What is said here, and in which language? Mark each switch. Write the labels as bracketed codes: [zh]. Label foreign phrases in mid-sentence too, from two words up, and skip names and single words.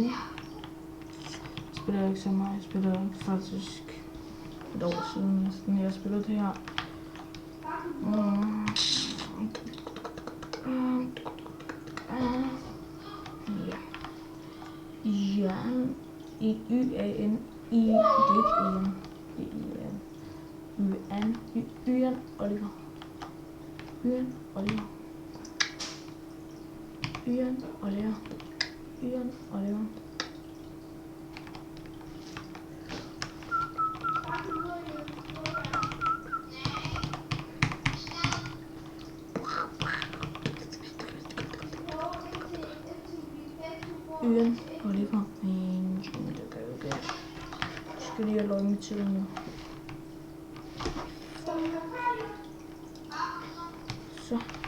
[da] Jeg spiller ikke så meget. Jeg spiller faktisk et år siden næsten, jeg spillede det her. Ja. Y-A-N. I, det er ikke E-N. Y-N Oliver. Y-N Oliver. Y-N Oliver. Y-N Oliver. Y-N Oliver. Jeg skal lige have logget mit til nu. Så.